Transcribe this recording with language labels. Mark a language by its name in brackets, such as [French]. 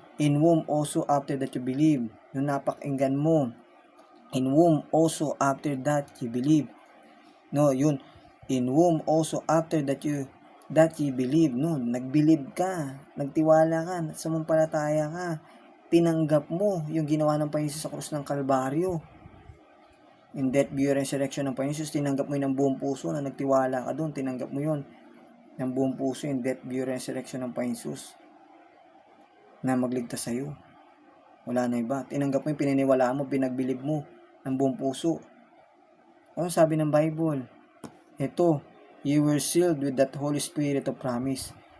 [English] In whom also after that you believe. [Filipino] Yung napakinggan mo. [English] In whom also after that you believe. No, yun. In whom also after that you believe. [Filipino] No, nag-believe ka. Nagtiwala ka. Sumampalataya ka. Tinanggap mo yung ginawa ng Panginoon Jesus sa krus ng Kalbaryo. [English] In death, burial, resurrection [Filipino] ng Panginoon Jesus, tinanggap mo yun ng buong puso na nagtiwala ka doon. Tinanggap mo yun ng buong puso, [English] in death, burial, resurrection [Filipino] ng Panginoon Jesus na magligtas sa'yo. Wala na iba. Tinanggap mo yung pininiwalaan mo, pinagbilib mo ng buong puso. Ano sabi ng Bible? [English] Ito, you were sealed with that Holy Spirit of promise.